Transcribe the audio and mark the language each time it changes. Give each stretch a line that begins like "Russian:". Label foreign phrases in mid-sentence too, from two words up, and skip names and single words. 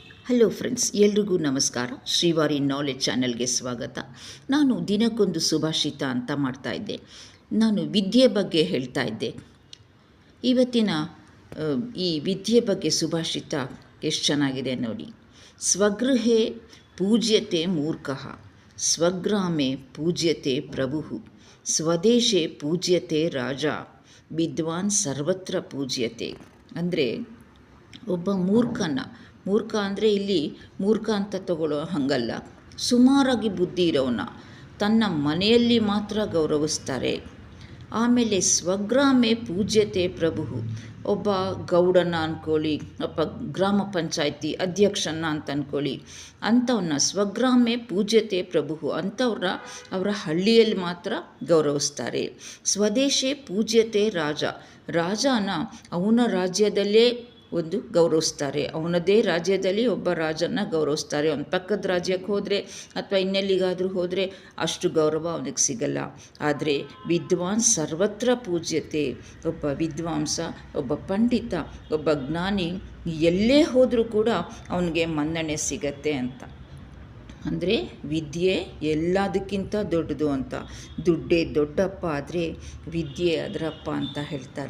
English: Hello friends,
Kannada: ಎಲ್ರಿಗೂ ನಮಸ್ಕಾರ. ಶ್ರೀವಾರಿ ನಾಲೆಜ್ ಚಾನೆಲ್ಗೆ ಸ್ವಾಗತ. ನಾನು ದಿನಕ್ಕೊಂದು ಸುಭಾಷಿತ ಅಂತ ಮಾಡ್ತಾಯಿದ್ದೆ. ನಾನು ವಿದ್ಯೆ ಬಗ್ಗೆ ಹೇಳ್ತಾ ಇದ್ದೆ. ಇವತ್ತಿನ ಈ ವಿದ್ಯೆ ಬಗ್ಗೆ ಸುಭಾಷಿತ ಎಷ್ಟು ಚೆನ್ನಾಗಿದೆ ನೋಡಿ.
Sanskrit: ಸ್ವಗೃಹೇ ಪೂಜ್ಯತೆ ಮೂರ್ಖಃ, ಸ್ವಗ್ರಾಮೇ ಪೂಜ್ಯತೆ ಪ್ರಭುಃ, ಸ್ವದೇಶೇ ಪೂಜ್ಯತೆ ರಾಜ, ವಿದ್ವಾನ್ ಸರ್ವತ್ರ ಪೂಜ್ಯತೆ.
Kannada: ಅಂದರೆ ಒಬ್ಬ ಮೂರ್ಖ ಅಂದರೆ ಇಲ್ಲಿ ಮೂರ್ಖ ಅಂತ ತಗೊಳ್ಳೋ ಹಾಗಲ್ಲ, ಸುಮಾರಾಗಿ ಬುದ್ಧಿ ಇರೋನ ತನ್ನ ಮನೆಯಲ್ಲಿ ಮಾತ್ರ ಗೌರವಿಸ್ತಾರೆ. ಆಮೇಲೆ
Sanskrit: ಸ್ವಗ್ರಾಮೇ ಪೂಜ್ಯತೆ ಪ್ರಭು,
Kannada: ಒಬ್ಬ ಗೌಡನ ಅಂದ್ಕೊಳ್ಳಿ, ಒಬ್ಬ ಗ್ರಾಮ ಪಂಚಾಯಿತಿ ಅಧ್ಯಕ್ಷನ ಅಂತ ಅಂದ್ಕೊಳ್ಳಿ, ಅಂಥವನ್ನ
Sanskrit: ಸ್ವಗ್ರಾಮೇ ಪೂಜ್ಯತೆ ಪ್ರಭು
Kannada: ಅವರ ಹಳ್ಳಿಯಲ್ಲಿ ಮಾತ್ರ ಗೌರವಿಸ್ತಾರೆ.
Sanskrit: ಸ್ವದೇಶೇ ಪೂಜ್ಯತೆ
Kannada: ರಾಜನ ಅವನ ರಾಜ್ಯದಲ್ಲೇ ಗೌರವಿಸ್ತಾರೆ. ಅವನದೇ ರಾಜ್ಯದಲ್ಲಿ ಒಬ್ಬ ರಾಜನ ಗೌರವಿಸ್ತಾರೆ. ಅವನ ಪಕ್ಕದ ರಾಜ್ಯಕ್ಕೆ ಹೋದರೆ ಅಥವಾ ಇನ್ನೆಲ್ಲಿಗಾದರೂ ಹೋದರೆ ಅಷ್ಟು ಗೌರವ ಅವನಿಗೆ ಸಿಗಲ್ಲ.
Sanskrit: ಆದರೆ ವಿದ್ವಾನ್ ಸರ್ವತ್ರ ಪೂಜ್ಯತೆ,
Kannada: ಒಬ್ಬ ವಿದ್ವಾಂಸ, ಒಬ್ಬ ಪಂಡಿತ, ಒಬ್ಬ ಜ್ಞಾನಿ ಎಲ್ಲೇ ಹೋದರೂ ಕೂಡ ಅವನಿಗೆ ಮನ್ನಣೆ ಸಿಗತ್ತೆ ಅಂತ. ಅಂದರೆ ವಿದ್ಯೆ ಎಲ್ಲದಕ್ಕಿಂತ ದೊಡ್ಡದು ಅಂತ. ದುಡ್ಡೇ ದೊಡ್ಡಪ್ಪ ಆದರೆ ವಿದ್ಯೆ ಅದರಪ್ಪ ಅಂತ ಹೇಳ್ತಾರೆ.